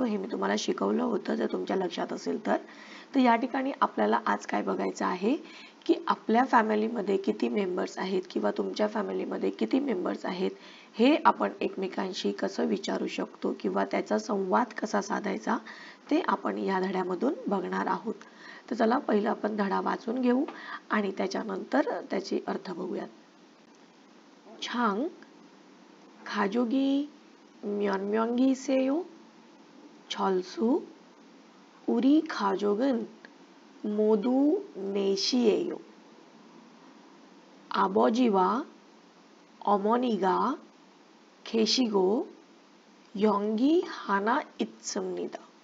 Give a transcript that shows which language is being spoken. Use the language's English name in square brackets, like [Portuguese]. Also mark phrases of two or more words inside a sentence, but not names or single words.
[Marathi] हे मी तुम्हाला शिकवलं होतं जर तुमच्या लक्षात असेल तर. तर या ठिकाणी आपल्याला आज काय बघायचं आहे की आपल्या फॅमिलीमध्ये किती मेंबर्स आहेत किंवा तुमच्या फॅमिलीमध्ये किती मेंबर्स आहेत हे आपण एकमेकांशी कसं विचारू शकतो किंवा त्याचा संवाद कसा साधायचा ते आपण या धड्यामधून बघणार आहोत. तर चला पहिला आपण धडा वाचून घेऊ आणि त्याच्यानंतर त्याचे अर्थ बघूयात. [Korean] 장 가족이 몇 명이세요 철수 우리 가족은 모두 넷이에요. 아버지와 어머니가 계시고 연기 하나 있습니다.